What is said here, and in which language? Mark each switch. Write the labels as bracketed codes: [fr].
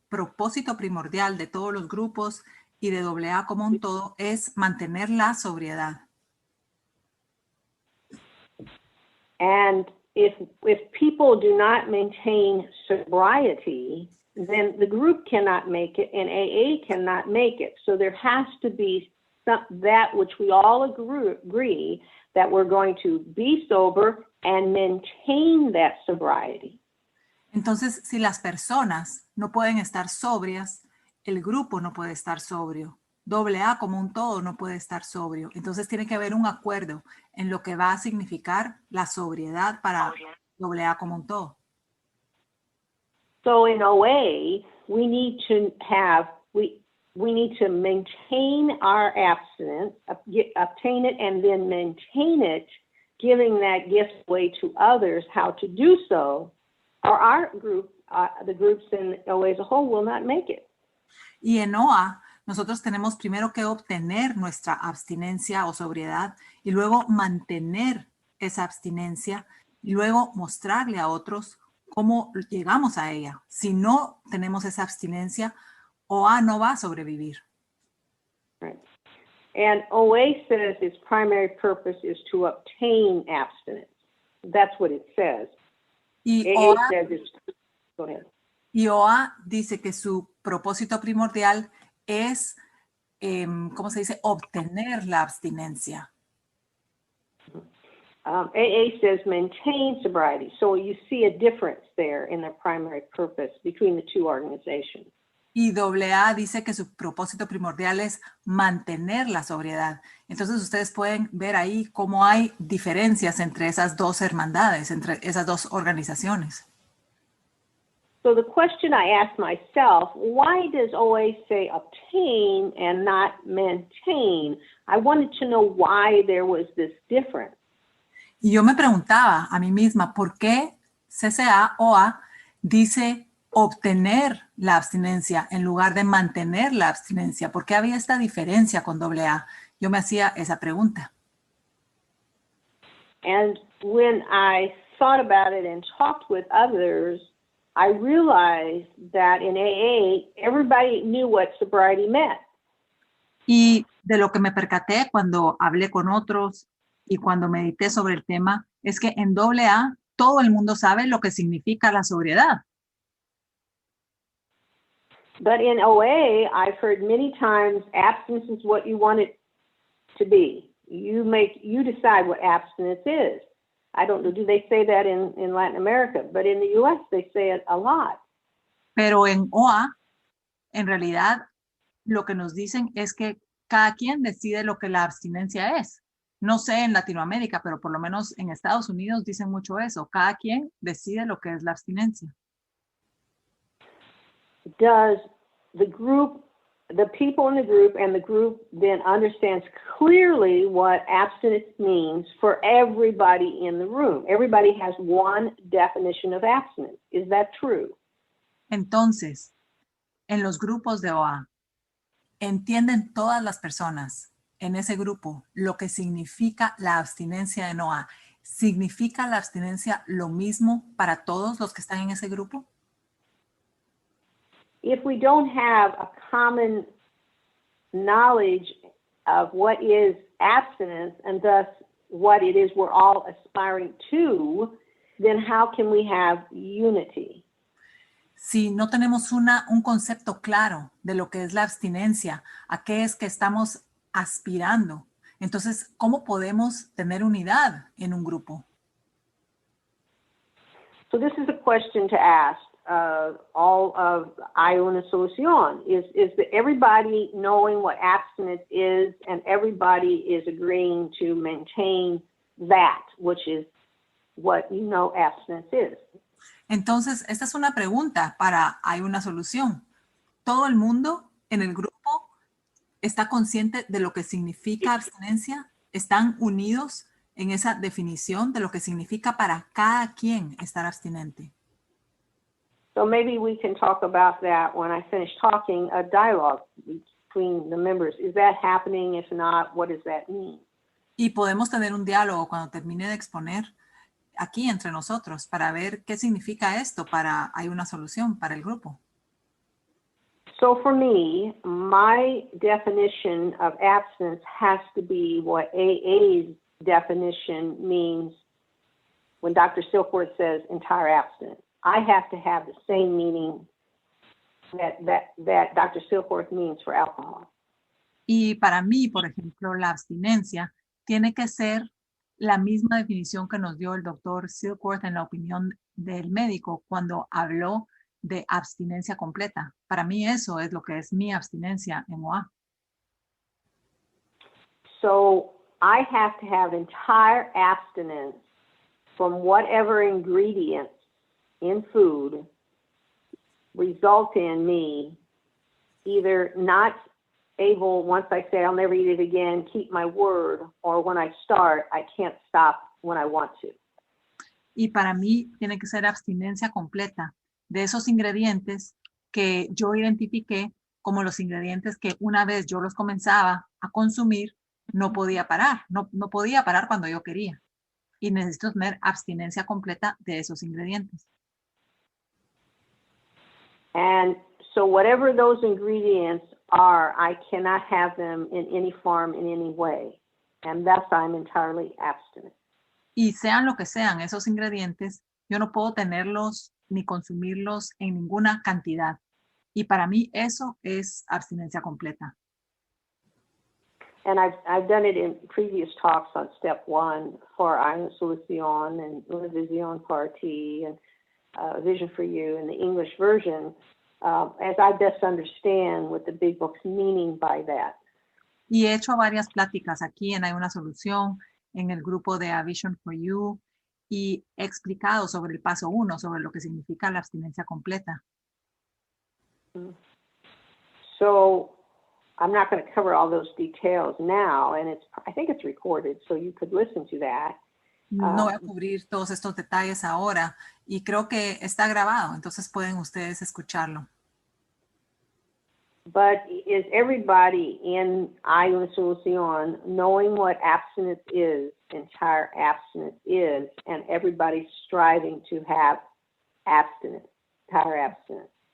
[es] propósito primordial de todos los grupos y de AA como un todo es mantener la sobriedad. [en] And if people do not maintain sobriety, then the group cannot make it and AA cannot make it. So there has to be that which we all agree that we're going to be sober and maintain that sobriety. [es] Entonces, si las personas no pueden estar sobrias, el grupo no puede estar sobrio. AA como un todo no puede estar sobrio. Entonces tiene que haber un acuerdo en lo que va a significar la sobriedad para AA como un todo. [en] So in OA, we need to have, we need to maintain our abstinence, obtain it and then maintain it, giving that gift away to others how to do so, or our group, the groups in OA as a whole will not make it. [es] Y en OA, nosotros tenemos primero que obtener nuestra abstinencia o sobriedad y luego mantener esa abstinencia y luego mostrarle a otros cómo llegamos a ella. Si no tenemos esa abstinencia, OA no va a sobrevivir. [en] Right. And OA says its primary purpose is to obtain abstinence. That's what it says. [es] Y [en] AA says it's, go ahead. [es] Y OA dice que su propósito primordial es, ¿cómo se dice?, obtener la abstinencia. [en] AA says maintain sobriety. So you see a difference there in their primary purpose between the two organizations. [es] Y AA dice que su propósito primordial es mantener la sobriedad. Entonces ustedes pueden ver ahí cómo hay diferencias entre esas dos hermandades, entre esas dos organizaciones. [en] So the question I asked myself, why does OA say obtain and not maintain? I wanted to know why there was this difference. [es] Y yo me preguntaba a mí misma, ¿por qué OA dice obtener la abstinencia en lugar de mantener la abstinencia? ¿Por qué había esta diferencia con AA? Yo me hacía esa pregunta. [en] And when I thought about it and talked with others, I realized that in AA, everybody knew what sobriety meant. [es] Y de lo que me percaté cuando hablé con otros y cuando medité sobre el tema, es que en AA todo el mundo sabe lo que significa la sobriedad. [en] But in OA, I've heard many times abstinence is what you want it to be. You decide what abstinence is. I don't know, do they say that in Latin America? But in the U.S., they say it a lot. [es] Pero en OA, en realidad, lo que nos dicen es que cada quien decide lo que la abstinencia es. No sé en Latinoamérica, pero por lo menos en Estados Unidos dicen mucho eso. Cada quien decide lo que es la abstinencia. [en] Does the group, the people in the group and the group then understands clearly what abstinence means for everybody in the room? Everybody has one definition of abstinence. Is that true? [es] Entonces, en los grupos de OA, ¿entienden todas las personas en ese grupo lo que significa la abstinencia en OA? ¿Significa la abstinencia lo mismo para todos los que están en ese grupo? [en] If we don't have a common knowledge of what is abstinence and thus what it is we're all aspiring to, then how can we have unity? [es] Si no tenemos un concepto claro de lo que es la abstinencia, a qué es que estamos aspirando, entonces, ¿cómo podemos tener unidad en un grupo? [en] So this is a question to ask all of Una Solución. Is that everybody knowing what abstinence is and everybody is agreeing to maintain that, which is what you know abstinence is? [es] Entonces, esta es una pregunta para Hay una solución. ¿Todo el mundo en el grupo está consciente de lo que significa abstinencia? ¿Están unidos en esa definición de lo que significa para cada quien estar abstinente? [en] So maybe we can talk about that when I finish talking, a dialogue between the members. Is that happening? If not, what does that mean? [es] Y podemos tener un diálogo cuando termine de exponer aquí entre nosotros para ver qué significa esto para Hay una solución para el grupo. [en] So for me, my definition of abstinence has to be what AA's definition means when Dr. Silkworth says entire abstinence. I have to have the same meaning that Dr. Silkworth means for alcohol. [es] Y para mí, por ejemplo, la abstinencia tiene que ser la misma definición que nos dio el doctor Silkworth en la opinión del médico cuando habló de abstinencia completa. Para mí eso es lo que es mi abstinencia en OA. [en] So I have to have entire abstinence from whatever ingredients in food result in me either not able, once I say I'll never eat it again, keep my word, or when I start, I can't stop when I want to. [es] Y para mí tiene que ser abstinencia completa de esos ingredientes que yo identifiqué como los ingredientes que una vez yo los comenzaba a consumir, no podía parar, no podía parar cuando yo quería. Y necesito tener abstinencia completa de esos ingredientes. [en] And so whatever those ingredients are, I cannot have them in any form, in any way. And thus I'm entirely abstinent. [es] Y sean lo que sean esos ingredientes, yo no puedo tenerlos ni consumirlos en ninguna cantidad. Y para mí eso es abstinencia completa. [en] And I've done it in previous talks on step 1 for Una Solución and Una Visión para ti and Vision for You in the English version, as I best understand what the big book's meaning by that. [es] Y he hecho varias pláticas aquí en Hay una Solución, en el grupo de A Vision for You, y he explicado sobre el paso 1, sobre lo que significa la abstinencia completa. [en] So I'm not going to cover all those details now, and I think it's recorded, so you could listen to that. [es] No voy a cubrir todos estos detalles ahora, y creo que está grabado, entonces pueden ustedes escucharlo. [en] But is everybody in Hay una Solución knowing what abstinence is, entire abstinence is, and everybody striving to have abstinence, entire abstinence?